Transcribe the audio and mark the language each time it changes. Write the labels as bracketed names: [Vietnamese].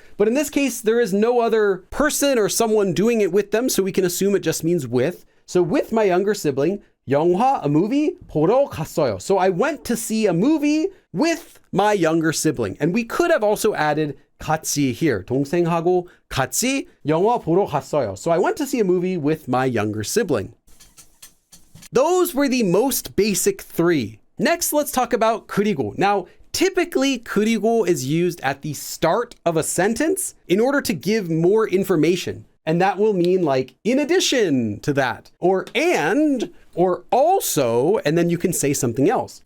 [English] But in this case, there is no other person or someone doing it with them. So we can assume it just means with. So with my younger sibling, 영화, a movie, [Korean] 보러 갔어요. [English] So I went to see a movie with my younger sibling. And we could have also added 같이 here. [Korean] 동생하고 같이 영화 보러 갔어요. [English] So I went to see a movie with my younger sibling. Those were the most basic three. Next, let's talk about 그리고. Now, typically, 그리고 is used at the start of a sentence in order to give more information. And that will mean like, in addition to that, or and, or also, and then you can say something else.